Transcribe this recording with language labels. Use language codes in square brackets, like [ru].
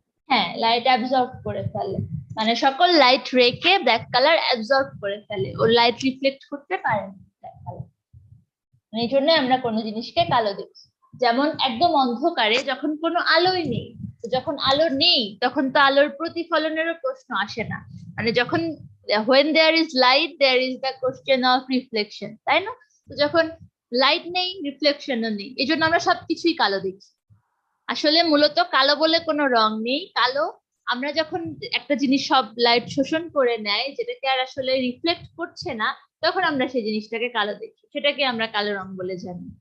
[bn] হ্যাঁ, light absorb করে ফেলে, মানে সকল লাইট রেকে ব্ল্যাক কালার অ্যাবজর্ব করে ফেলে, ও লাইট রিফ্লেক্ট করতে পারে না ব্ল্যাক কালার। এই জন্য আমরা কোনো জিনিসকে কালো দেখি। যেমন একদম অন্ধকারে যখন কোনো আলোই নেই, যখন আলো নেই তখন তো আলোর প্রতিফলনেরও প্রশ্ন আসে না। মানে যখন [en] when there is light there is the question of reflection, [bn] তাই না? তো যখন লাইট নেই রিফ্লেকশনও নেই, এই জন্য আমরা সবকিছুই কালো দেখি। আসলে মূলত কালো বলে কোনো রং নেই। কালো আমরা যখন একটা জিনিস সব লাইট শোষণ করে নেয়, যেটাকে আর আসলে রিফ্লেক্ট করছে না, তখন আমরা সেই জিনিসটাকে কালো দেখি, সেটাকে আমরা কালো রং বলে জানি।